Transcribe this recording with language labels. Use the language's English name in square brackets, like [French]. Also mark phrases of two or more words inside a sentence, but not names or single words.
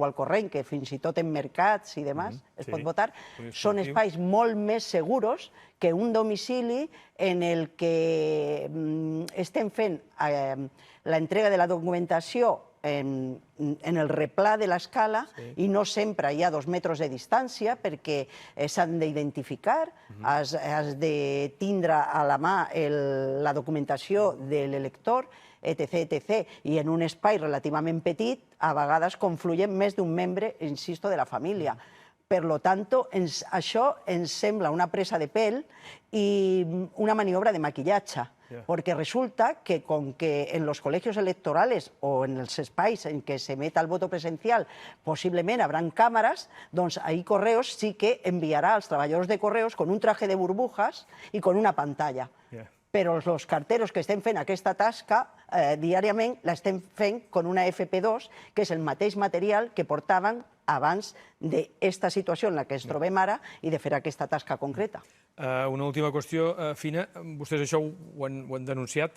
[Catalan] al corrent, que fins i tot en mercats i demás es pot votar, són espais molt més segurs que un domicili en el que estem fent l'entrega de la documentació en el replà de l'escala i no sempre hi ha 2 metres de distància perquè s'han d'identificar, has de tindre a la mà la documentació de l'elector, etc. I en un espai relativament petit, a vegades confluyen més d'un membre, insisto, de la família. Per tant, això ens sembla una presa de pèl i una maniobra de maquillatge, perquè resulta que com que [Spanish] en los colegios electorales [Catalan] o en els espais en què s'emet el voto presencial possiblement hauran càmeres, doncs ahir Correos sí que enviarà als treballadors de Correos [Spanish] con un traje de burbujas [Catalan] i [Spanish] con una pantalla. [Catalan] Però els carteros que estem fent aquesta tasca diàriament l'estem fent [Spanish] con una FP2, [Catalan] que és el mateix material que portaven abans d'esta situació en la que ens trobem ara i de fer aquesta tasca concreta. Una última qüestió, Fina. Vostès això ho han denunciat?